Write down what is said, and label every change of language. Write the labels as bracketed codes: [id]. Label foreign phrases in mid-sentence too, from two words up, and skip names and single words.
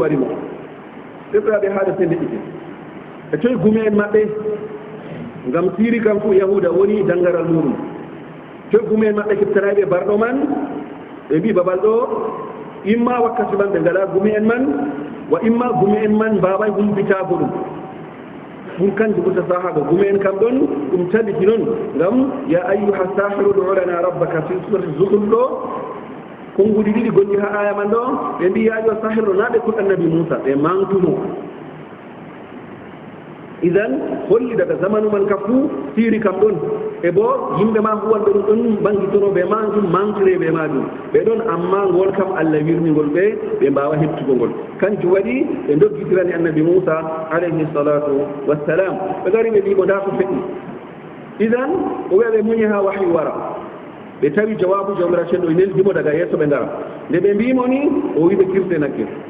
[ff] wari mo ɓeɓraɓe haɗa sende ɗiɗi e toye gume en maɓɓe ngam siri kam fu yahuda woni dangaral muɗum toye gume en maɓɓe kettanaɓe barɗo man ɓe mbi babal ɗo imma wakkati man ɓe ngala gume en man wa imma gume en man mbaway humpitago ɗum ɗum kanji ɓurta sahago gume en kam ɗon ɗum tabiti noon ngam [ar] يا أيها الساحر ادع لنا ربك في سورة الزخرف [ff] ɗo konguɗi ɗiɗi gonɗi ha aya man ɗo ɓe mbi [ar] يا أيها الساحر [ff] na ɓe kul annabi moussa ɓe mantumo idan holli daga zamanu man ka fuu siri kam ɗon e bo yimɓe ma huwanɓe ɗum ɗon bangitono ɓe majum mantire ɓe majum ɓe ɗon amma ngol kam allah wirnigol ɓe mbawa hettugo ngol kanjum waɗi ɓe doggitirani annabi moussa [ar] عليه الصلاة والسلام [ff] ɓe gari ɓe mbimo nda ko feƴƴi idan o wiya ɓe muñi ha wahyi wara ɓe tawi jawabu jawmira cenɗo neldimo daga yesso ɓe ngara nde ɓe mbimo ni o wi ɓe kirse nakke